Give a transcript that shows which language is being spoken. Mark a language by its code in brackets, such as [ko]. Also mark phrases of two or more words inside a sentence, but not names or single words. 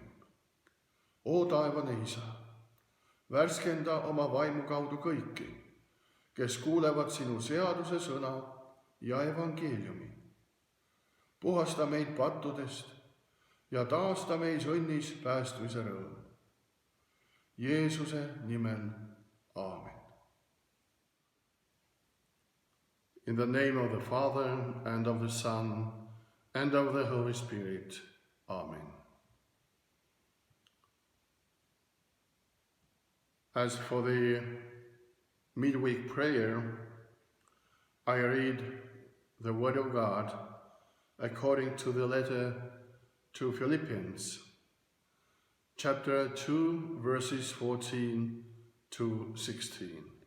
[et] O taevane Isa, värskenda oma vaimu kaudu kõiki, kes kuulevad sinu seaduse sõna ja evangeeliumi. Puhasta meid pattudest ja taasta meis õnnis päästmise rõõm. Jeesuse nimel, aamen. [en] In the name of the Father, and of the Son, and of the Holy Spirit. Amen. As for the midweek prayer, I read the Word of God according to the letter to Philippians, chapter 2, verses 14 to 16.